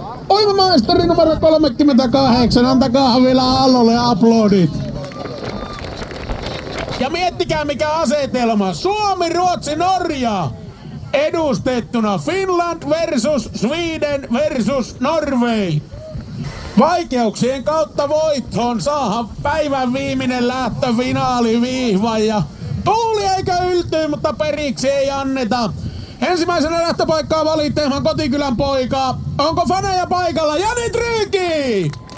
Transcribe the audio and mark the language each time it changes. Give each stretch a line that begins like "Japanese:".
Finnish: Uimamaisteri numero 38, antakaa vielä Allolle aplodit. Ja miettikää mikä asetelma. Suomi, Ruotsi, Norja edustettuna.
English: Finland versus Sweden versus Norway.
Finnish: Vaikeuksien kautta voittoon saadaan päivän viimeinen lähtö finaaliviihva ja tuuli eikä yltyy, mutta periksi ei anneta. Ensimmäisenä lähtöpaikkaa valitteemaan kotikylän poika. Onko faneja paikalla? Jani Tryki!